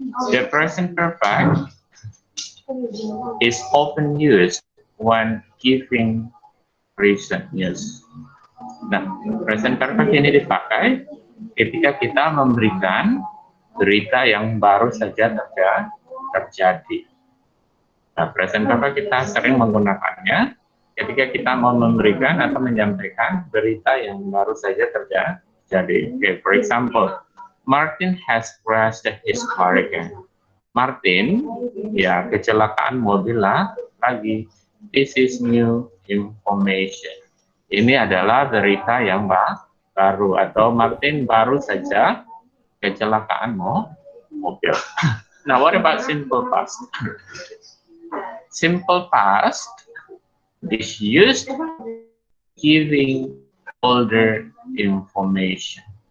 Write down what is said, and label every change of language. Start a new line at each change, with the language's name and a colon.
English: The present perfect is often used when giving recent news.
Indonesian: Nah, present perfect ini dipakai ketika kita memberikan berita yang baru saja terjadi. Nah, present perfect kita sering menggunakannya ketika kita mau memberikan atau menyampaikan berita yang baru saja terjadi.
English: Okay, for example, Martin has crashed his car again.
Indonesian: Martin, ya kecelakaan mobil lah lagi.
English: This is new information.
Indonesian: Ini adalah berita yang baru, atau Martin baru saja kecelakaan mobil.
English: Now, what about simple past? Simple past is used giving older information.